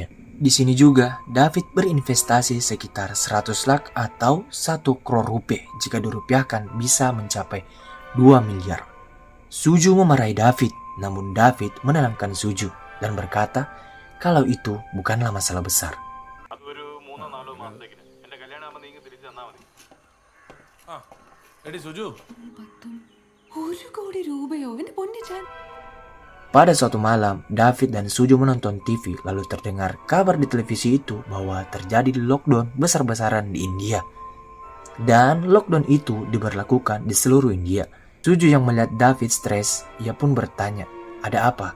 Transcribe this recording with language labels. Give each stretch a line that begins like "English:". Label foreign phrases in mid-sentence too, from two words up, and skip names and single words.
Indonesian: Di sini juga David berinvestasi sekitar 100 lak atau 1 crore rupiah. Jika dirupiahkan bisa mencapai 2 miliar. Suju memarahi David, namun David menenangkan Suju dan berkata kalau itu bukanlah masalah besar.
Malayalam: എടി സുജു, 1 കോടി രൂപയോ എന്റെ പൊന്നിച്ചാൻ.
Indonesian: Pada suatu malam, David dan Suju menonton TV lalu terdengar kabar di televisi itu bahwa terjadi lockdown besar-besaran di India. Dan lockdown itu diberlakukan di seluruh India. Suju yang melihat David stres, ia pun bertanya, ada apa?